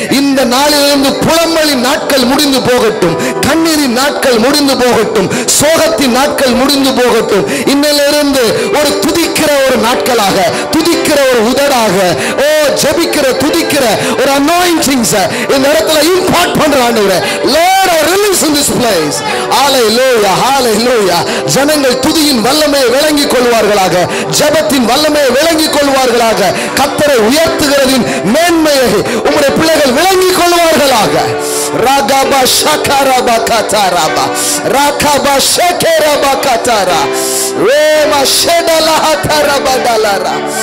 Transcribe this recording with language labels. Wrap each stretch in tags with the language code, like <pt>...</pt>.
<ta>இந்த நாளிலிருந்து புலம்பலின் நாட்கள் முடிந்து போகட்டும், கண்ணீரின் நாட்கள் முடிந்து போகட்டும், சோகத்தின் நாட்கள் முடிந்து போகட்டும். இன்னிலிருந்து ஒரு துதிக்கிற ஒரு நாட்களாக, துதிக்கிற ஒரு உதடாக, ஜெபிக்கிற துதிக்கிற ஒரு அனாயிண்டிங்ஸ் இந்த இடத்துல இம்பார்ட் பண்றாங்க.</ta> <en>Lord, I release in this place. Hallelujah, hallelujah.</en> <ta>ஜனங்கள் துதியின் வல்லமையை விளங்கிக் கொள்வார்களாக, ஜெபத்தின் வல்லமையை விளங்கிக் கொள்வார்களாக, கர்த்தரை உயர்த்துகிறதின் மேன்மையை உம்முடைய பிள்ளைகள் விளங்கிக் கொள்வார்களாக. ராகபா ஷகரபா கதரபா ராகபா ஷகரபா கதரா ரேமா ஷெடலா ஹதரபா டலரா.</ta>